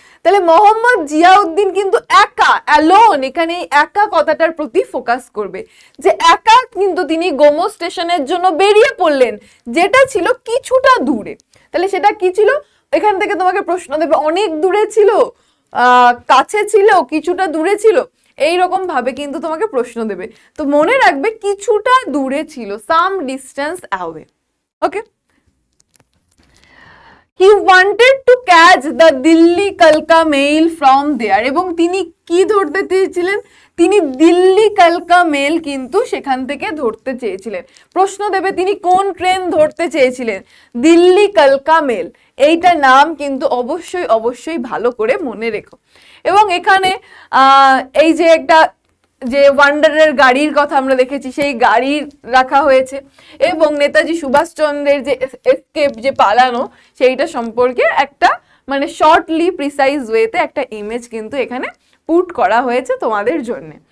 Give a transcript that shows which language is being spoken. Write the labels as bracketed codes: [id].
[bn] তাহলে মোহাম্মদ জিয়াউদ্দিন কিন্তু একা, অ্যালোন, এখানে এই একা কথাটার প্রতি ফোকাস করবে, যে একা কিন্তু তিনি গোমো স্টেশনের জন্য বেরিয়ে পড়লেন, যেটা ছিল কিছুটা দূরে। তাহলে সেটা কি ছিল? এখান থেকে তোমাকে প্রশ্ন দেবে, অনেক দূরে ছিল, কাছে ছিল, কিছুটা দূরে ছিল, এইরকম ভাবে কিন্তু তোমাকে প্রশ্ন দেবে। তো মনে রাখবে কিছুটা দূরে ছিল, [en] Some distance away. Okay, he wanted to catch the Delhi Kalka mail from there, [bn] এবং তিনি কি ধরতে চেয়েছিলেন? তিনি দিল্লি কালকা মেল কিন্তু সেখান থেকে ধরতে চেয়েছিলেন। প্রশ্ন দেবে তিনি কোন ট্রেন ধরতে চেয়েছিলেন? দিল্লি কালকা মেল, এইটার নাম কিন্তু অবশ্যই অবশ্যই ভালো করে মনে রেখো। এবং এখানে এই যে একটা যে ওয়ান্ডারের গাড়ির কথা আমরা দেখেছি, সেই গাড়ি রাখা হয়েছে, এবং নেতাজি সুভাষচন্দ্রের যে এসকেপ, যে পালানো, সেইটা সম্পর্কে একটা মানে শর্টলি প্রিসাইজ ওয়েতে একটা ইমেজ কিন্তু এখানে পুট করা হয়েছে তোমাদের জন্য।